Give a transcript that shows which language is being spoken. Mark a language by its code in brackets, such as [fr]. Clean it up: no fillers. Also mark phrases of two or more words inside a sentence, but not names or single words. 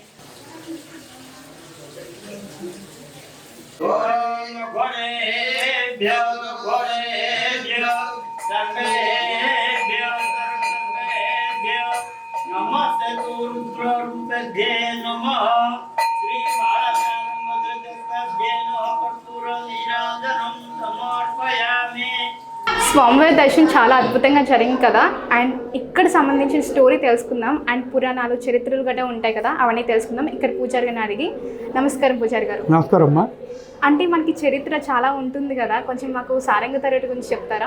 [sa] ओम गणेभ्यो सर्वेभ्यो नमस्ते रुद्ररूपेभ्ये नमः। श्री भारतारुदेव कर्पूर नीराजनं समर्पयामि। [te] స్వామివారి దర్శనం చాలా అద్భుతంగా జరిగింది కదా. అండ్ ఇక్కడ సంబంధించిన స్టోరీ తెలుసుకుందాం. అండ్ పురాణాలు చరిత్రలు గట్రా ఉంటాయి కదా, అవన్నీ తెలుసుకుందాం. ఇక్కడ పూజారి గారిని అడిగి. నమస్కారం పూజారి గారు. నమస్కారం అమ్మా. అంటే మనకి చరిత్ర చాలా ఉంటుంది కదా, కొంచెం మాకు సారంగధరుడి గురించి చెప్తారా?